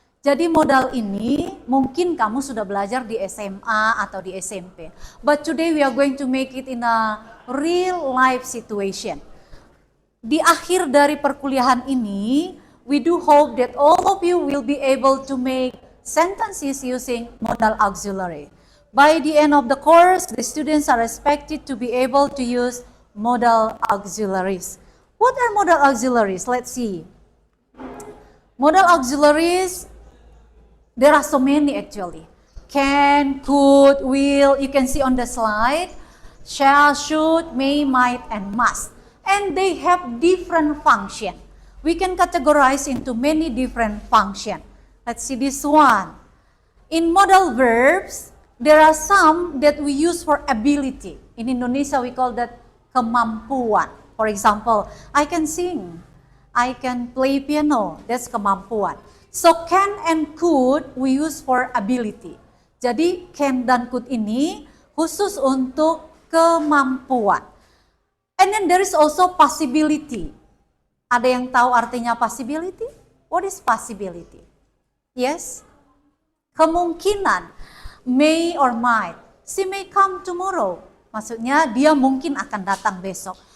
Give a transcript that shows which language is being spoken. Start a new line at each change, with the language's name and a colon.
Indonesian: Jadi modal ini mungkin kamu sudah belajar di SMA atau di SMP.
English: But today we are going to make it in a real life situation.
Indonesian: Di akhir dari perkuliahan ini,
English: we do hope that all of you will be able to make sentences using modal auxiliary. By the end of the course, the students are expected to be able to use modal auxiliaries. What are modal auxiliaries? Let's see. Modal auxiliaries, there are so many actually. Can, could, will, you can see on the slide. Shall, should, may, might, and must. And they have different function. We can categorize into many different function. Let's see this one. In modal verbs, there are some that we use for ability. In Indonesia, we call that kemampuan. For example, I can sing, I can play piano, that's kemampuan. So can and could we use for ability.
Indonesian: Jadi can dan could ini khusus untuk kemampuan.
English: And then there is also possibility.
Indonesian: Ada yang tahu artinya possibility?
English: What is possibility? Yes?
Indonesian: Kemungkinan.
English: May or might. She may come tomorrow.
Indonesian: Maksudnya dia mungkin akan datang besok.